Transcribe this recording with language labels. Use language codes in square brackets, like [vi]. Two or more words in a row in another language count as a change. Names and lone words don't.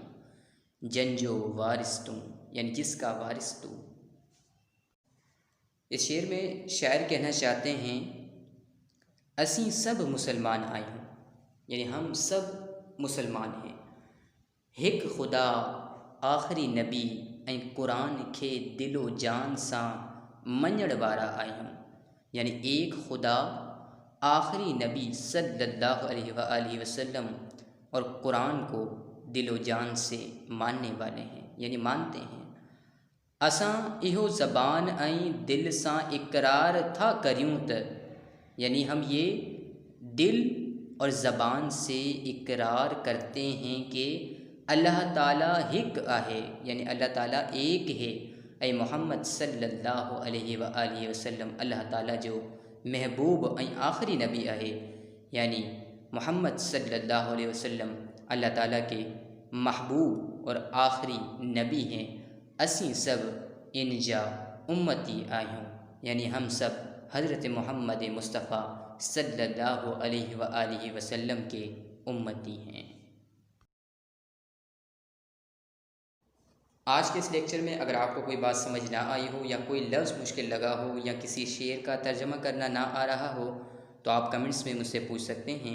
[sd] जंजो वारिस तू, [ur] یعنی جس کا وارث تو. اس شعر میں شاعر کہنا چاہتے ہیں [sd] असी सब मुसलमान आए हूँ, [ur] یعنی ہم سب مسلمان ہیں. [sd] हिक खुदा आखिरी नबी ऐं कुरान खे दिलो जान सां मञण वारा आहियूं, [ur] یعنی ایک خدا آخری نبی [ar] صلى الله عليه وسلم [ur] اور قرآن کو دلو جان سے ماننے والے ہیں، یعنی مانتے ہیں. [sd] असां इहो ज़बान ऐं दिल सां इकरार था करियूं त, [ur] یعنی ہم یہ دل اور زبان سے اقرار کرتے ہیں کہ [sd] अल्लाह ताला हिक आहे, [ur] یعنی اللہ تعالیٰ ایک ہے. [sd] ऐं मोहम्मद [ar] صلى الله عليه وسلم [sd] अल्लाह ताला जो महबूब ऐं आखिरी नबी आहे, [ur] یعنی محمد [ar] صلى الله عليه وسلم [ur] اللہ تعالیٰ کے محبوب اور آخری نبی ہیں. [sd] असी सब इन जा उम्मती आहियूं, [ur] یعنی ہم سب حضرت محمد مصطفیٰ [ar] صلى الله عليه وسلم [ur] کے امتی ہیں. آج کے اس لیکچر میں اگر آپ کو کوئی بات سمجھ نہ آئی ہو، یا کوئی لفظ مشکل لگا ہو، یا کسی شعر کا ترجمہ کرنا نہ آ رہا ہو، تو آپ کمنٹس میں مجھ سے پوچھ سکتے ہیں.